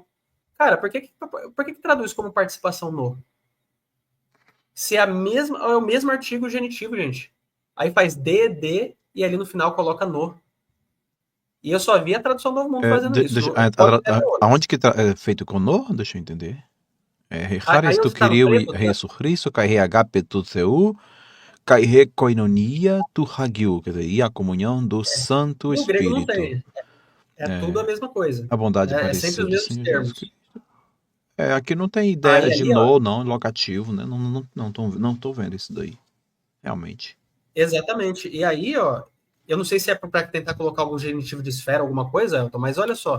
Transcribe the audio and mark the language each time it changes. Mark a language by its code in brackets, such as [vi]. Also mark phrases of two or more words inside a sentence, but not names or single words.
[pt] Cara, por que traduz como participação no? Se é o mesmo artigo genitivo, gente. Aí faz de, e ali no final coloca no. E eu só vi a tradução do Novo Mundo fazendo isso. Aonde que é feito com no? Deixa eu entender. [el] ἡ χάρις τοῦ κυρίου Ἰησοῦ Χριστοῦ καὶ ἡ ἀγάπη τοῦ θεοῦ καὶ ἡ κοινωνία τοῦ ἁγίου, [pt] quer dizer, e a comunhão do Santo Espírito. No grego não tem. É tudo a mesma coisa. A bondade parecida. É sempre os mesmos termos. Aqui não tem ideia de no, não, locativo, né? Não tô vendo isso daí. Realmente. Exatamente. E aí, ó, eu não sei se é para tentar colocar algum genitivo de esfera, alguma coisa, Elton, mas olha só.